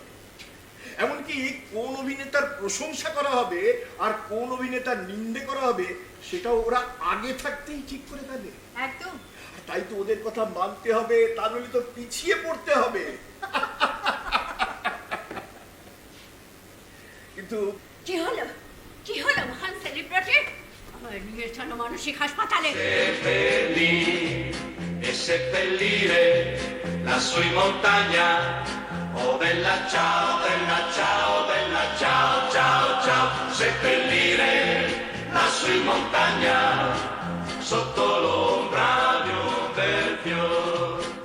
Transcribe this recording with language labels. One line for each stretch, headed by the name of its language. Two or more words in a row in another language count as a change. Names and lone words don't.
Bangla: এমনকি কোন অভিনেতার প্রশংসা করা হবে আর কোন অভিনেতার নিন্দে করা হবে সেটাও ওরা আগে থাকতেই ঠিক করে ফেলে। একদম। তাই তো ওদের কথা মানতে হবে, তা নইলে তো পিছিয়ে পড়তে হবে। কিন্তু কি হলো মহান সেলিব্রিটি? আমার নির্জন মানসিক হাসপাতালে
Italian: E seppellire lassù in montagna. Oh bella ciao, bella ciao, bella ciao, ciao, ciao. Seppellire lassù in montagna sotto l'ombra di un bel fior.